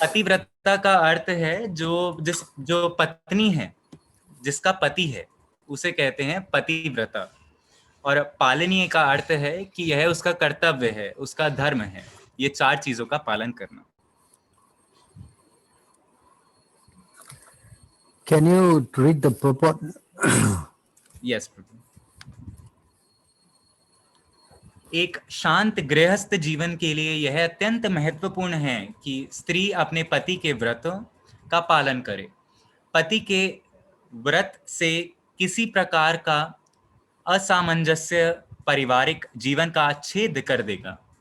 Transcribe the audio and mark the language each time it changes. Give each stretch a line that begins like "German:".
Hindi: पतिव्रता का अर्थ है जो पत्नी है, जिसका पति है, उसे कहते हैं पतिव्रता। और पालनीय का अर्थ है कि यह उसका कर्तव्य है, उसका धर्म है, ये 4 चीजों का पालन करना।
English: Can you read the purport? Yes प्रभु।
Hindi: एक शांत गृहस्थ जीवन के लिए यह अत्यंत महत्वपूर्ण है कि स्त्री अपने पति के व्रतों का पालन करे। पति के व्रत से किसी प्रकार का असामंजस्य पारिवारिक जीवन का छेद कर देगा।